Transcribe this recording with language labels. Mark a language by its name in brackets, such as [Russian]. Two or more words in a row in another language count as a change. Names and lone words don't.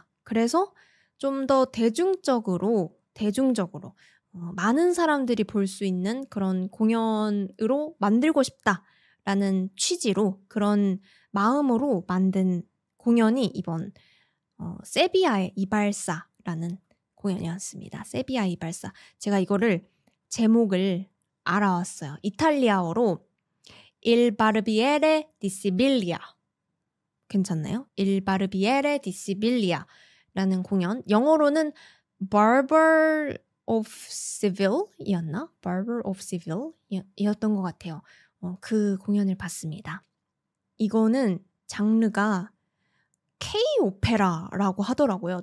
[Korean] 그래서 좀 더 대중적으로 많은 사람들이 볼 수 있는 그런 공연으로 만들고 싶다라는 취지로 그런 마음으로 만든 공연이 이번 세비야의 이발사라는 공연이었습니다. 세비야 이발사. 제가 이거를 제목을 알아왔어요. 이탈리아어로 Il Barbiere di Sibiglia. 괜찮나요? Il Barbiere di Sibiglia라는 공연. 영어로는 Barber of Seville이었나? Barber of Seville 이었던 것 같아요. 그 공연을 봤습니다. 이거는 장르가 K-오페라라고 하더라고요.